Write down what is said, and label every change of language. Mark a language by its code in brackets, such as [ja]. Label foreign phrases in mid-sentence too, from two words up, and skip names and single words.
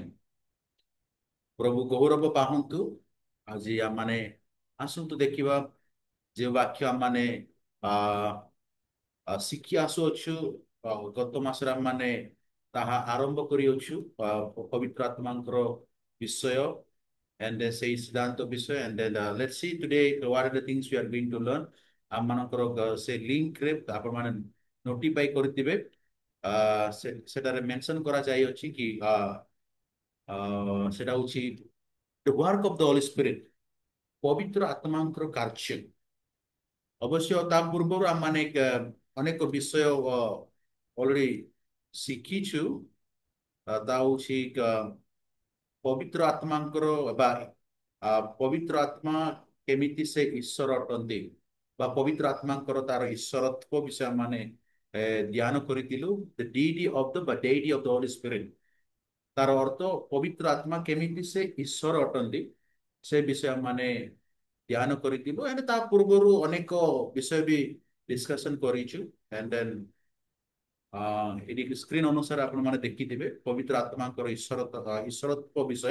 [or] ପ୍ରଭୁ ଗୌରବ ପାଆନ୍ତୁ। ଆଜି ଆମମାନେ ଆସନ୍ତୁ ଦେଖିବା ଯେଉଁ ବାକ୍ୟ ଆମମାନେ ଶିଖି ଆସୁଅଛୁ। ଗତ ମାସରେ ଆମମାନେ ତାହା ଆରମ୍ଭ କରିଅଛୁ ପବିତ୍ର ଆତ୍ମାଙ୍କର ବିଷୟ [en] and say [or] ସିଦ୍ଧାନ୍ତ ବିଷୟ [en] and then let's see today what are the things we are going to learn. [or] ଆମମାନଙ୍କର ସେ ଲିଙ୍କରେ ଆପଣମାନେ ନୋଟିଫାଇ କରିଥିବେ, ସେଟାରେ ମେନସନ୍ କରାଯାଇଅଛି କି ସେଟା ହେଉଛି [en] the work of the Holy Spirit, [or] ପବିତ୍ର ଆତ୍ମାଙ୍କର କାର୍ଯ୍ୟ। ଅବଶ୍ୟ ତା ପୂର୍ବରୁ ଆମମାନେ ଅନେକ ବିଷୟ ଅଲରେଡି ଶିଖିଛୁ। ତା ହେଉଛି ପବିତ୍ର ଆତ୍ମାଙ୍କର ବା ପବିତ୍ର ଆତ୍ମା କେମିତି ସେ ଈଶ୍ୱର ଅଟନ୍ତି ବା ପବିତ୍ର ଆତ୍ମାଙ୍କର ତାର ଈଶ୍ୱରତ୍ଵ ବିଷୟ ମାନେ ଧ୍ୟାନ କରିଥିଲୁ। [en] the deity of the ବା deity of the Holy Spirit, [or] ତାର ଅର୍ଥ ପବିତ୍ର ଆତ୍ମା କେମିତି ସେ ଈଶ୍ୱର ଅଟନ୍ତି ସେ ବିଷୟ ମାନେ ଧ୍ୟାନ କରିଥିଲୁ। ଏଣ୍ଡ ତା ପୂର୍ବରୁ ଅନେକ ବିଷୟ ବି ଡିସ୍କସନ କରିଛୁ। [en] and then [or] ଏଠି ସ୍କ୍ରିନ୍ ଅନୁସାରେ ଆପଣମାନେ ଦେଖିଥିବେ ପବିତ୍ର ଆତ୍ମାଙ୍କର ଈଶ୍ୱରତ୍ଵ ବିଷୟ।